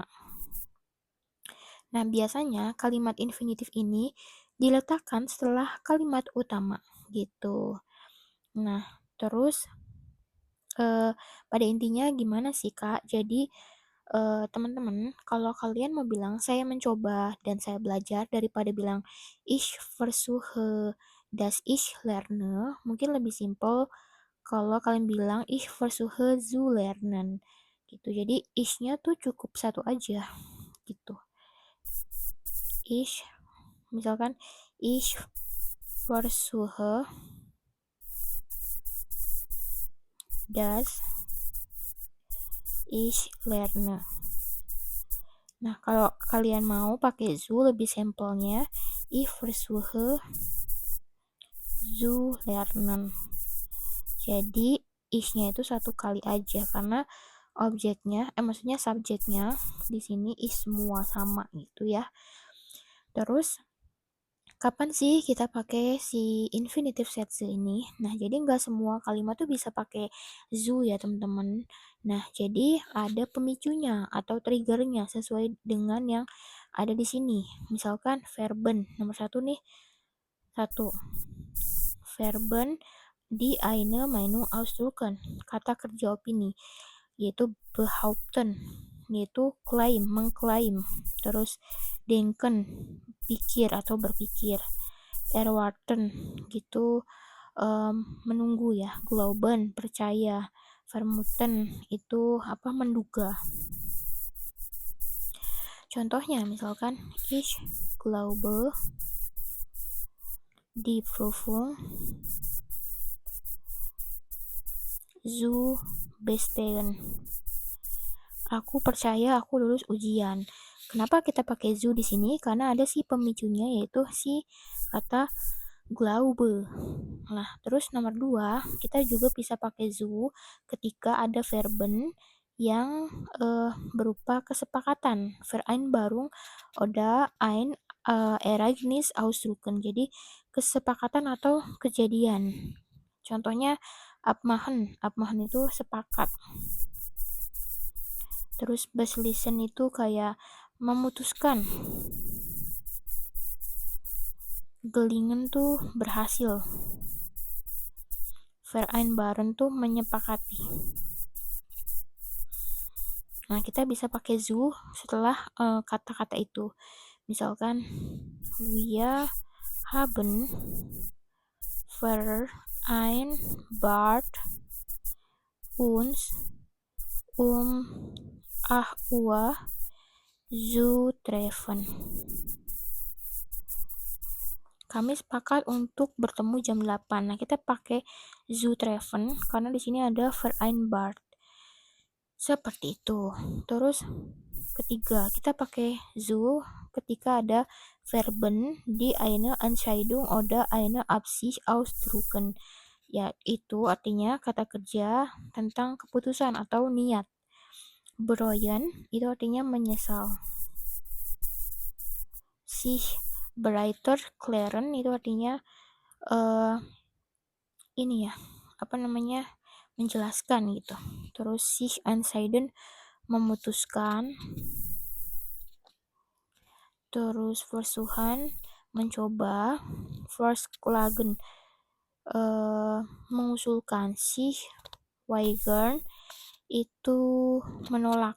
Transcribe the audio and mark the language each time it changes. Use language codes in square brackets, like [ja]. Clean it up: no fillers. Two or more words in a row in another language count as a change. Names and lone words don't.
[id] Nah, biasanya kalimat infinitif ini diletakkan setelah kalimat utama gitu. Nah, terus pada intinya gimana sih, Kak? Jadi teman-teman, kalau kalian mau bilang saya mencoba dan saya belajar daripada bilang [de] ich versuche das ich lerne, [id] mungkin lebih simpel kalau kalian bilang [de] ich versuche zu lernen [id] gitu. Jadi ich-nya tuh cukup satu aja gitu. [de] Ich, misalkan ich versuche das ich lerne. [id] Nah, kalau kalian mau pakai zu lebih simpelnya [de] ich versuche zu lernen. [id] Jadi ich-nya itu satu kali aja karena objeknya, maksudnya subjeknya di sini is semua sama gitu ya. Terus kapan sih kita pakai si [de] infinitive sätze [id] ini? Nah, jadi nggak semua kalimat tuh bisa pakai zu ya, teman-teman. Nah, jadi ada pemicunya atau triggernya sesuai dengan yang ada di sini. Misalkan verben nomor satu nih, satu [de] verben die eine Meinung ausdrücken, [id] kata kerja opini, yaitu behaupten, yaitu klaim, mengklaim. Terus denken, pikir atau berpikir. Erwarten, gitu, menunggu ya. Glauben, percaya. Vermuten, itu menduga. Contohnya misalkan, [de] ich glaube, die Prüfung zu bestehen. [id] Aku percaya aku lulus ujian. Kenapa kita pakai zu di sini? Karena ada si pemicunya, yaitu si kata glaube. Nah, terus nomor 2, kita juga bisa pakai zu ketika ada verben yang berupa kesepakatan. [de] Vereinbarung oder ein Ereignis ausdrücken. [id] Jadi kesepakatan atau kejadian. Contohnya abmachen. Abmachen itu sepakat. Terus beschließen itu kayak memutuskan. Gelingen tuh berhasil. Vereinbaren tuh menyepakati. Nah, kita bisa pakai zu setelah kata-kata itu. [de] Misalkan wir haben vereinbart uns um 8 Uhr zu treffen. [id] Kami sepakat untuk bertemu jam 8. Nah, kita pakai [de] zu treffen [id] karena di sini ada vereinbart. Seperti itu. Terus ketiga, kita pakai zu ketika ada [de] verben die eine Entscheidung oder eine Absicht ausdrücken. [id] Ya, itu artinya kata kerja tentang keputusan atau niat. Bereuen itu artinya menyesal. [de] Sich breiter klären [id] itu artinya menjelaskan gitu. Terus [de] sich entscheiden [id] memutuskan. Terus versuchen mencoba. Verschlagen mengusulkan, si Wyvern itu menolak.